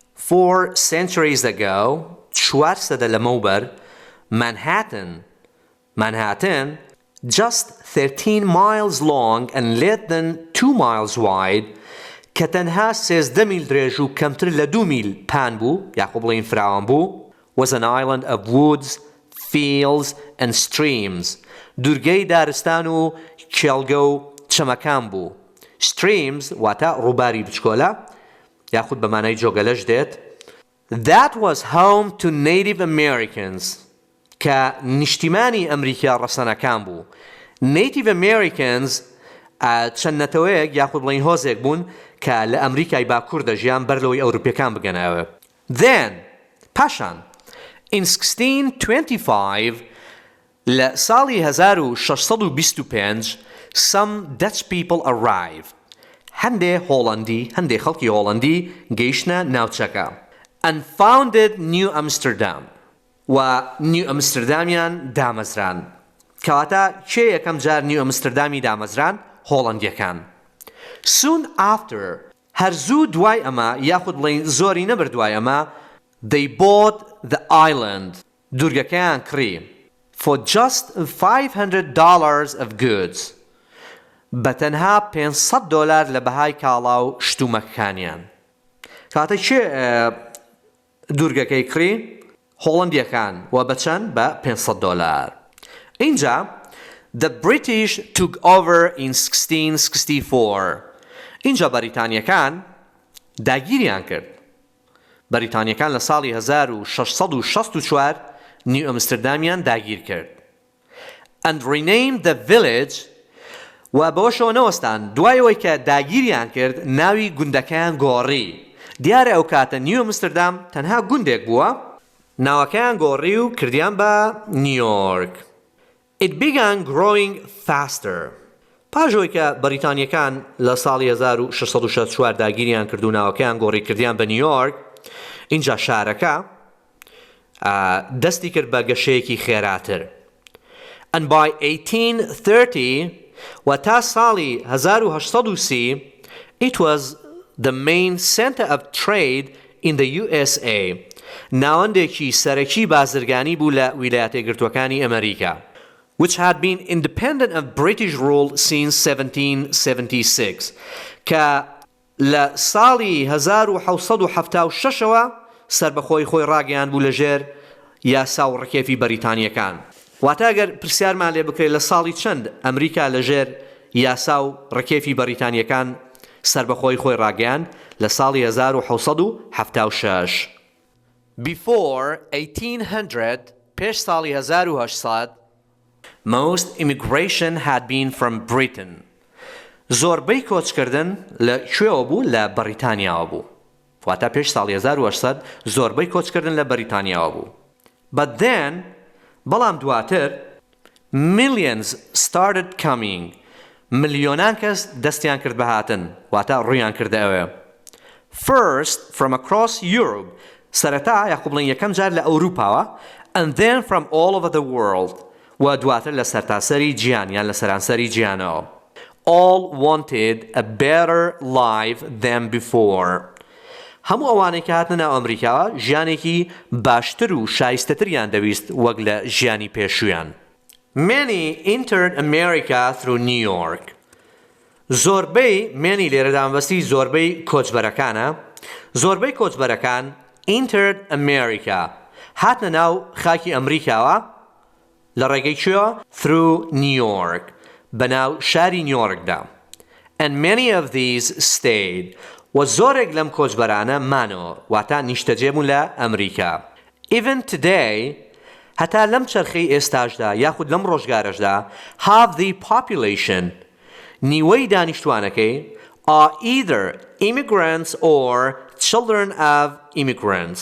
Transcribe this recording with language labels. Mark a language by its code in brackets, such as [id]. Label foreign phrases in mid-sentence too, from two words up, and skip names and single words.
[en] 4 centuries ago, 400 لموبر, Manhattan, just 13 miles long and less than 2 miles wide, [ckb] کە تەنها 13 میل درێژ و کەمتر لە 2 میل پان بوو, یاخۆ بڵێین فراوان بوو, [en] was an island of woods, fields and streams. [ckb] دوورگەی دارستان و کێڵگە و چەمەکان بوو. Streams واتە ڕووباری بچکۆلە, یاخود بە مانای جۆگەلەش دێت. [en] That was home to Native Americans, [ckb] کە نیشتیمانی ئەمریکا ڕەسەنەکان بوو. [en] Native Americans [ckb] چەند نەتەوەیەک یاخود بڵێین هۆزێک بوون کە لە ئەمریکای باکوور دەژیان بەر لەوەی ئەوروپیەکان بگەنەوە. Then, پاشان, in 1625, لە ساڵی 1625, [en] some Dutch people arrived. [ckb] هەندێک خەڵکی هۆڵەندی گەیشتنە ناوچەکە. [en] And founded New Amsterdam. [ckb] و نیو ئەمستردامیان دامەزران. کەواتە کێ یەکەم جار نیو ئەمستردامی دامەزران؟ هۆڵەندیەکان. [en] Soon after, [ckb] هەرزوو دوای ئەمە یاخود بڵێین زۆری نەبەر دوای ئەمە, [en] they bought the island. [ckb] دوورگەکەیان کڕی. [en] For just $500 of goods. [ckb] بەتەنها $500 لە بەهای کاڵا و شتومەکانیان. کەواتە کێ دوورگەکەی کڕی؟ هۆڵەندیەکان و بەچەند بە $500. [en] اینجا the British took over in 1664. [ckb] اینجا بەریتانیەکان داگیریان کرد. بەریتانیەکان لە ساڵی 1664 نیو ئەمستردامیان داگیر کرد. [en] And renamed the village, [ckb] و بەوەشەوە نەوەستان دوایەوەی کە داگیریان کرد ناوی گوندەکەیان گۆڕی. دیارە ئەو کاتە نیو ئەمستردام تەنها گوندێک بووە, ناوەکەیان گۆڕی و کردیان بە نیویۆرک. [en] It began growing faster. [ckb] پاژۆی کە بەریتانیەکان لە ساڵی 1664 داگیریان کرد و ناوەکەیان گۆڕی کردیان بە نیویۆرک, اینجا شارەکە دەستی کرد بە گەشەیەکی خێراتر. [en] And by 1830, [ckb] و تا ساڵی 1830, [en] it was the main center of trade in the USA. [ckb] ناوەندێکی سەرەکی بازرگانی بوو لە ویلایەتە یەکگرتووەکانی ئەمریکا, [en] which had been independent of British rule since 1776. [ckb] کە لە ساڵی 1776ەوە سربەخۆی خۆی ڕاگەیان بوو لەژێر یاسا و ڕکێفی بەریتانیەکان. واتە ئەگەر پرسیارمان لێ بکرێت لە ساڵی چەند ئەمریکا لەژێر یاسا و ڕکێفی بەریتانیەکان سربەخۆی خۆی ڕاگەیان, لە ساڵی 1776. Before 1800, پێش ساڵی 1800, [en] most immigration had been from Britain. [ckb] زۆربەی کۆچکردن لە کوێوە بوو؟ لە بەریتانیاوە بوو. واتە پێش ساڵی 1800 زۆربەی کۆچکردن لە بەریتانیاوە بوو. [en] But then, [ckb] بەڵام دواتر, [en] millions started coming. [ckb] ملیۆنان کەس دەستیان کرد بە هاتن, واتە ڕوویان کردە ئەوێ. [en] First, from across Europe. [ckb] سەرەتا یاخۆ بڵێن یەکەم جار لە ئەوروپاوە, [en] and then from all over the world. [ckb] و دواتر لە سەرتاسەری گیان یان لە سەرانسەری گیانەوە. All wanted a better life than before. هەموو ئەوانەی کە هاتنە ناو ئەمریکاوە ژیانێکی باشتر و شایستەتریان دەویست وەک لە ژیانی پێشوویان. [en] Many entered America through New York. [ckb] زۆربەی مێنی لێرەدامبەستی زۆربەی کۆچبەرەکانە. زۆربەی کۆچبەرەکان [en] entered America. [ckb] هاتنە ناو خاکی ئەمریکاوە لە ڕێگەی کوێوە؟ [en] through New York. [ckb] بەناو شاری نیویۆرکدا. [en] And many of these stayed. [ckb] و زۆرێک لەم کۆچبەرانە مانەوە, واتە نیشتەجێ بوون لە ئەمریکا. [en] Even today, [ckb] هەتا لەم چەرخەی ئێستاشدا یاخود لەم ڕۆژگارەشدا, [en] half the population, [ckb] نیوەی دانیشتوانەکەی, [en] are either immigrants or children of immigrants.